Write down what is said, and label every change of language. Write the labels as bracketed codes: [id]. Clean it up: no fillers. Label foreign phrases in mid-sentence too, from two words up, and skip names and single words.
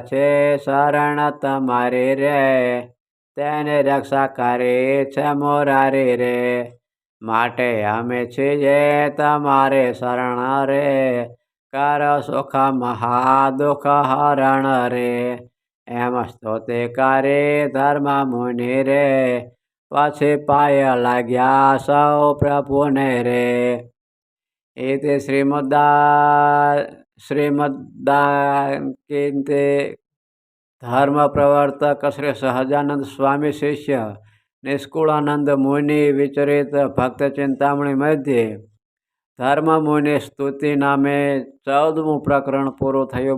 [gu] છે શરણ તમારી રે, તેને રક્ષા કરી છે મોરારી રે, માટે અમે છીએ તમારે શરણ રે, કર સુખ મહાદુઃખ હરણ રે, એમ સ્તુતિ કરી ધર્મ મુનિ રે, પછી પાય લાગ્યા સૌ પ્રભુને રે, इति શ્રીમદ્દાકિન્તે ધર્મ પ્રવર્તક શ્રી સહજાનંદ સ્વામી શિષ્ય નિષ્કુલાનંદ મુનિ વિચરિત ભક્ત ચિંતામણિ મધ્ય ધર્મ મુનિ સ્તુતિ નામે 14મું પ્રકરણ પૂરું થયું।